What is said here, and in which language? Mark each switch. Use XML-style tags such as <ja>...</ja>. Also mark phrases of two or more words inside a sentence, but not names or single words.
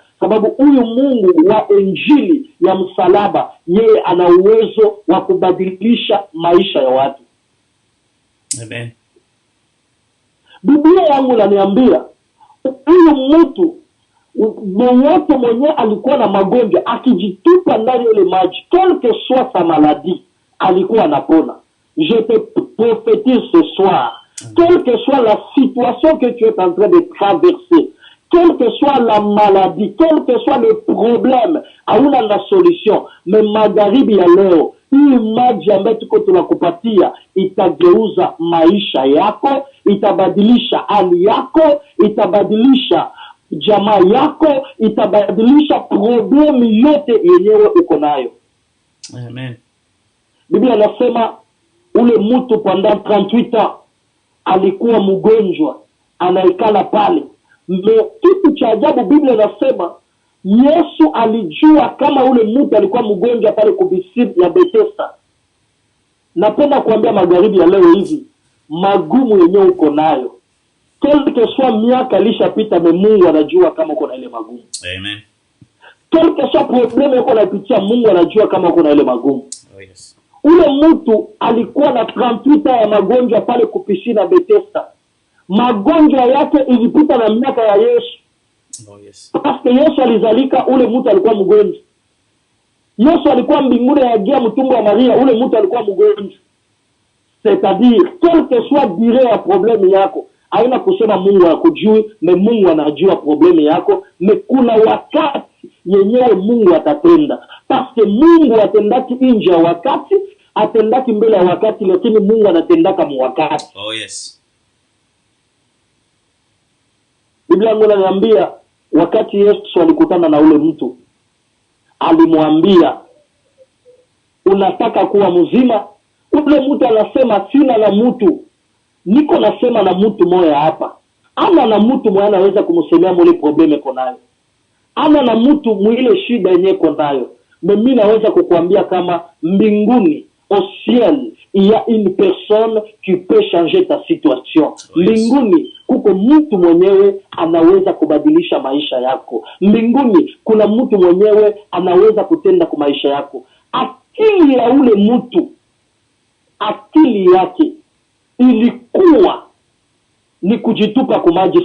<sw>Sababu huyu Mungu wa injili ya msalaba, yeye ana uwezo wa kubadilisha maisha ya watu. Amen. Biblia yangu inaniambia huyu mtu mwenye alikuwa na magonjwa akijitupa ndani ile maji,</sw> <fr>quelque soit sa maladie,</fr> <sw>alikuwa anapona.</sw> <fr>Je te prophétise ce soir, quelle que soit la situation que tu es en train de traverser, quelle que soit la maladie, quel que soit le problème, hauna la solution.</fr> <sw>Mais magharibi ya leo, hii maji ambayo tuko tunakupatia itageuza maisha yako, itabadilisha hali yako, itabadilisha jamaa yako, itabadilisha problemu yote yenyewe uko nayo. Amen. Biblia inasema ule mtu</sw> <fr>pendant 38 ans</fr> <sw>alikuwa mgonjwa, anaikala pale. Kitu cha ajabu Biblia inasema Yesu alijua kama ule mtu alikuwa mgonjwa pale kubisiri ya Bethesda. Napenda kuambia magharibi ya leo hivi, magumu yenyewe uko nayo,</sw> <fr>quelque soit</fr> <sw>miaka alishapita, Mungu anajua kama uko na ile magumu. Amen.</sw> <fr>Quelque soit problème</fr> <sw>uko unapitia, Mungu anajua kama uko na ile magumu.</sw> <en>Oh yes.</en> <sw>Ule mtu alikuwa na 38 ya magonjwa pale kupishi na Bethesda. Magonjwa yake ilipita na miaka ya Yesu.</sw> <en>Oh yes.</en> <fr>Parce que</fr> <sw>Yesu alizalika, ule mtu alikuwa mgonjwa. Yesu alikuwa mbinguni yagia mtumbo wa Maria, ule mtu alikuwa mgonjwa.</sw> <fr>C'est-à-dire, quel que soit dire</fr> <sw>ya problème yako, haina kusema Mungu hakujui, mais Mungu anajua problème yako, mais kuna wakati yenyewe Mungu atatenda.</sw> <fr>Parce que</fr> <sw>Mungu atendaki nje ya wakati, atendaki mbele ya wakati, lakini Mungu anatendaka mu wakati.</sw> <en>Oh yes.</en> <sw>Biblia inaniambia wakati Yesu alikutana na ule mtu, alimwambia, unataka kuwa mzima? Ule mtu anasema, sina na mtu, niko nasema na mtu moja hapa. Ama na mtu mmoja anaweza kumsemea mule probleme iko nayo. Ama na mtu mwile shida yenyewe iko nayo. Mimi naweza kukuambia kama mbinguni,</sw> <fr>au ciel, il y a une personne qui peut changer ta situation.</fr> <sw>Mbinguni kuko mtu mwenyewe anaweza kubadilisha maisha yako. Mbinguni kuna mtu mwenyewe anaweza kutenda kwa maisha yako. Akili ya ule mtu, akili yake ilikuwa ni kujitupa kwa maji.</sw>